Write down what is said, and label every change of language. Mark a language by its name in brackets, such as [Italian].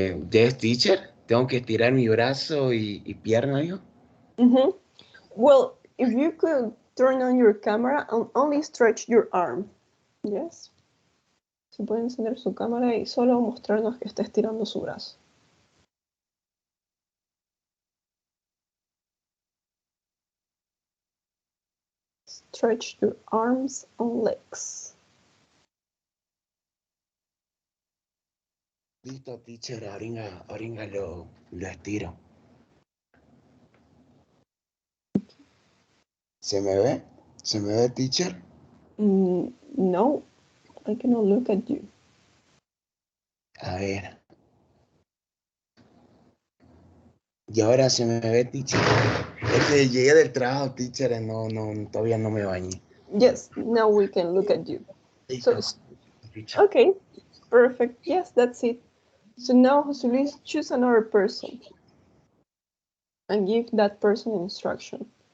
[English] Yes, teacher, [Spanish] tengo que estirar mi brazo y pierna, yo. [English] Well, if you could turn on your camera and only stretch your arm. Yes. [Spanish] Se puede encender su cámara y solo mostrarnos que está estirando su brazo. [English] Stretch your arms and legs. [Spanish] Listo, teacher, ahorita lo estiro. ¿Se me ve? ¿Se me ve, teacher? [English] No, I cannot look at you. [Spanish] A ver. Y ahora se me ve, teacher. Es que llegué del trabajo, teacher, todavía no me bañé. [English] Yes, now we can look at you. So, okay, perfect. Yes, that's it. So now, José Luis, choose another person and give that person instruction.